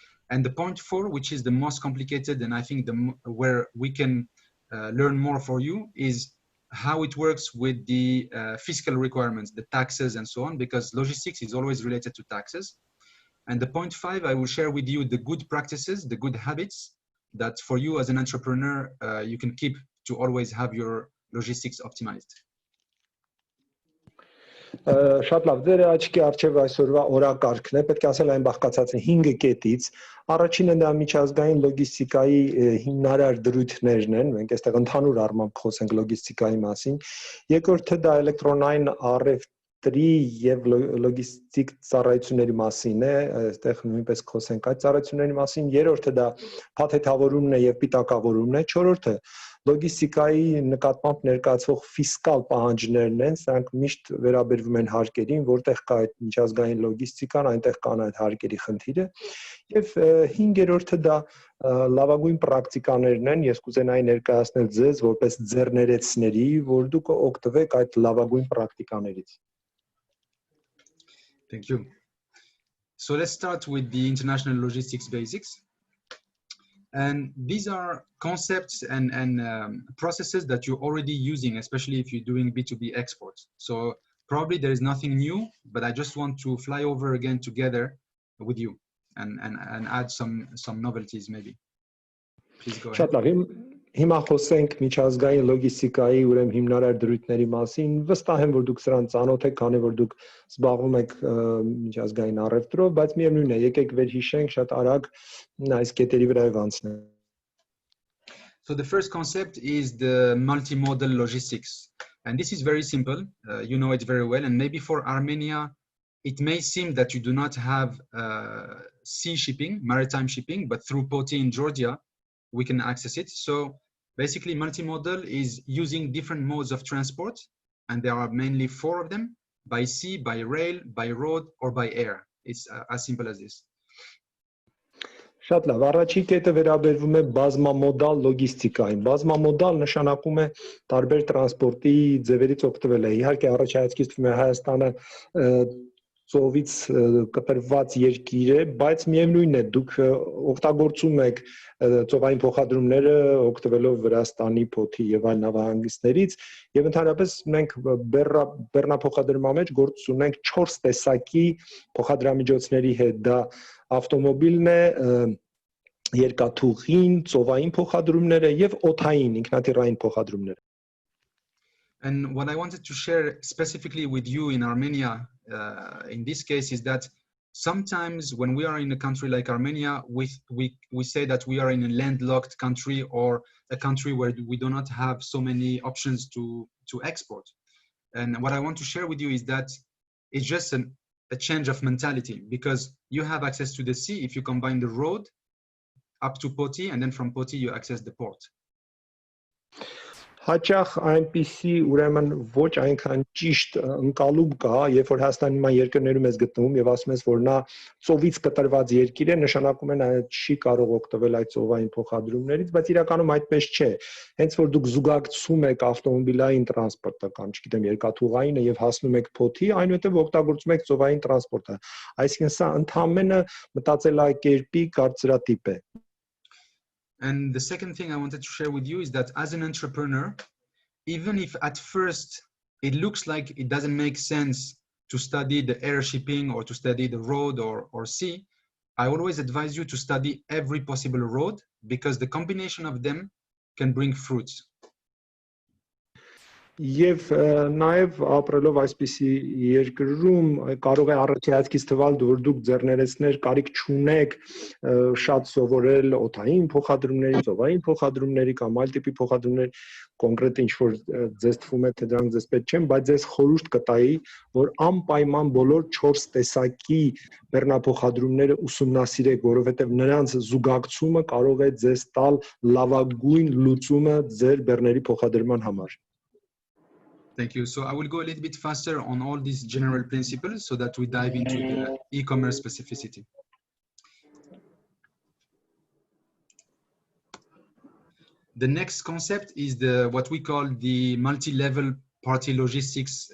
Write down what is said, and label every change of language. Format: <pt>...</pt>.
<en>And the point 4, which is the most complicated and I think where we can learn more for you, is how it works with the fiscal requirements, the taxes and so on, because logistics is always related to taxes. And the point 5, I will share with you the good practices, the good habits that for you as an entrepreneur, you can keep to always have your logistics optimized.</en> <hy>Շատ լավ, ձեր աչքի առջև այսօրվա օրակարգն է, պետք է ասել այն բաղկացած է 5 կետից։ Առաջինը դա միջազգային լոգիստիկայի հիմնարար դրույթներն են, մենք այստեղ ընդհանուր առմամբ խոսենք լոգիստիկայի մասին։ Երկրորդը դա էլեկտրոնային առևտրի եւ լոգիստիկ ծառայությունների մասին է, այստեղ նույնպես խոսենք այդ ծառայությունների մասին։ Երրորդը դա փաթեթավորումն է եւ պիտակավորումն է։ Չորրորդը լոգիստիկայի նկատմամբ ներկայացվող ֆիսկալ պահանջներն են, սրանք միշտ վերաբերվում են հարկերին, որտեղ կա այդ միջազգային լոգիստիկան, այնտեղ կան այդ հարկերի խնդիրը։ Եվ 5-րդը դա լավագույն պրակտիկաներն են, ես կուզենայի ներկայացնել ձեզ որպես ձեռներեցների, որ դուք օգտվեք այդ լավագույն պրակտիկաներից։</hy> <en>Thank you. So let's start with the international logistics basics. And these are concepts and processes that you're already using, especially if you're doing B2B exports. So probably there is nothing new, but I just want to fly over again together with you and add some novelties maybe. Please go ahead.</en> <hy>Հիմա խոսենք միջազգային լոգիստիկայի ուրեմն հիմնարար դրույթների մասին։ Վստահ եմ, որ դուք սրան ծանոթ եք, քանի որ դուք զբաղվում եք միջազգային առևտրով, բայց միևնույն է, եկեք վերհիշենք շատ արագ այս կետերի վրայով անցնենք։</hy> <en>So the first concept is the multi-modal logistics. And this is very simple. You know it very well. And maybe for Armenia, it may seem that you do not have sea shipping, maritime shipping, but through Poti in Georgia, we can access it. So basically multimodal is using different modes of transport, and there are mainly 4 of them: by sea, by rail, by road, or by air. It's as simple as this.</en> <hy>Շատ լավ, առաջին կետը վերաբերվում է բազմամոդալ լոգիստիկային։ Բազմամոդալ նշանակում է տարբեր տրանսպորտի ձևերից օգտվելը։ Իհարկե առաջայացքից թվում է Հայաստանը ծովից կտրված երկիր է, բայց միևնույն է, դուք օգտագործում եք ծովային փոխադրումները օգտվելով Վրաստանի, Փոթի եւ այլ նավահանգիստներից, եւ ընդհանրապես մենք բեռնափոխադրման մեջ գործ ունենք 4 տեսակի փոխադրամիջոցների հետ, դա ավտոմոբիլն է, երկաթուղին, ծովային փոխադրումները եւ օդային ինքնաթիռային փոխադրումները։</hy> <en>And what I wanted to share specifically with you in Armenia, in this case, is that sometimes when we are in a country like Armenia, we say that we are in a landlocked country or a country where we do not have so many options to export. And what I want to share with you is that it's just a change of mentality, because you have access to the sea if you combine the road up to Poti, and then from Poti you access the port.</en> <hy>Հաճախ այնպիսի ուրեմն ոչ այնքան ճիշտ ընկալում կա, երբ որ Հայաստանի նման երկրներում ես գտնվում եւ ասում ես, որ նա ծովից կտրված երկիր է, նշանակում է նա չի կարող օգտվել այդ ծովային փոխադրումներից, բայց իրականում այդպես չէ։ Հենց որ դուք զուգակցում եք ավտոմոբիլային տրանսպորտը կամ, չգիտեմ, երկաթուղայինը եւ հասնում եք Փոթի, այնուհետեւ օգտագործում եք ծովային տրանսպորտը։ Այսինքն սա ընդհանրապես մտածելակերպի կարծրատիպ է։</hy> <en>And the second thing I wanted to share with you is that as an entrepreneur, even if at first it looks like it doesn't make sense to study the air shipping or to study the road or sea, I always advise you to study every possible road, because the combination of them can bring fruits.</en> <hy>Եվ նաև ապրելով այսպիսի երկրում կարող է առաջացքից թվալ, որ դուք ձեռներեցներ կարիք չունեք շատ սովորել օդային փոխադրումների, ծովային փոխադրումների կամ այլ տիպի փոխադրումներ, կոնկրետ ինչ որ ձեզ թվում է թե դրանք ձեզ պետք չեն, բայց ձեզ խորհուրդ կտայի, որ անպայման բոլոր 4 տեսակի բեռնափոխադրումները ուսումնասիրեք, որովհետև նրանց զուգակցումը կարող է ձեզ տալ լավագույն լուծումը ձեր բեռների փոխադրման համար։</hy> <en>Thank you. So I will go a little bit faster on all these general principles so that we dive into the e-commerce specificity. The next concept is what we call the multi-level party logistics.</en>